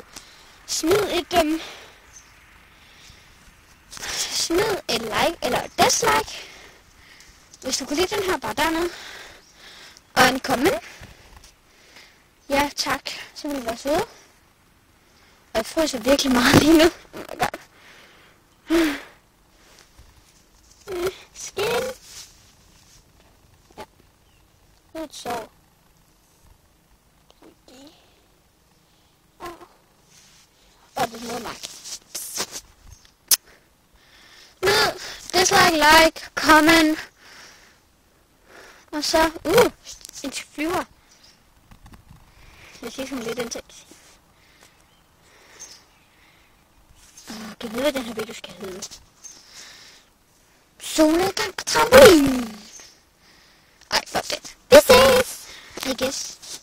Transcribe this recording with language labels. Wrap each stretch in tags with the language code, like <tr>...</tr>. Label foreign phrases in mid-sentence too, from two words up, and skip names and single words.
<da>Smid et like eller et dislike. Hvis du kunne lide den her, bare dernede. Og en comment. Ja, tak. Så vil du være søde. Og jeg fryser virkelig meget lige nu.</da> <en>Oh my god. Skin.</en> <da>Ja. Lidt sår. Og det må mig. Ned, dislike, like, comment. Og så, en flyver. Jeg siger sådan lidt intens. Kan vide, hvad den her video skal hedde? Solnedgang på trampolinen. Ej, fuck det.</da> <en>This is, I guess.</en>